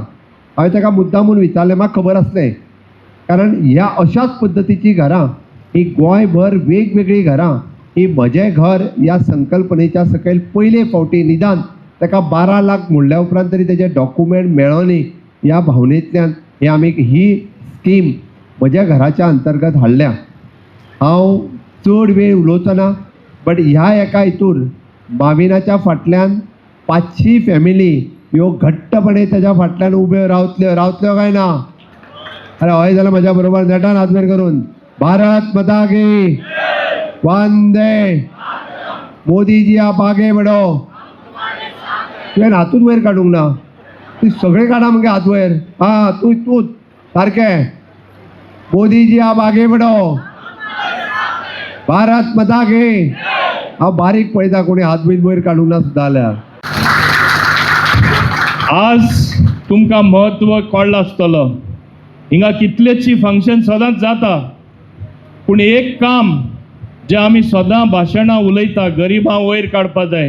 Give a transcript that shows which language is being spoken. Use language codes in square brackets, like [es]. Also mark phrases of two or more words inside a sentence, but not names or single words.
[kok] हांवें ताका मुद्दामून विचारलें, म्हाका खबर आसलें कारण ह्या अशाच पद्दतीची घरां ही गोंयभर वेगवेगळी घरां ही म्हजें घर ह्या संकल्पनेच्या सकयल पयले फावटी निदान ताका 12 लाख म्हणल्या उपरांत तरी तेजे डॉक्युमेंट मेळोनी ह्या भावनेंतल्यान हे आमी ही स्कीम म्हज्या घराच्या अंतर्गत हाडल्या. हांव चड वेळ उलोवचो ना, बट ह्या एका हितूर माविनाच्या फाटल्यान 500 फॅमिली ह्यो घट्टपणे तेज्या फाटल्यान उब्यो रावतल्यो काय ना. अरे हय जाल्यार म्हज्या बरोबर नेटान हात वयर करून [hi] भारत माता की वंदे मोदीजी आप आगे बढो. [kok] तुवें हातून वयर काडूंक ना, तूं सगळे काडा मगे हात वयर. हां तूं सारकें. [hi] मोदीजी आप आगे बढो. भारत माता की. [kok] हांव बारीक पळयता कोणी हात बीत वयर काडूंक ना सुद्दां जाल्यार. आज तुमकां महत्व कळ्ळो आसतलो. हिंगा कितलेची फंक्शन सदांच जाता, पूण एक काम जे आमी सदां भाशणां उलयता गरिबां वयर काडपा जाय.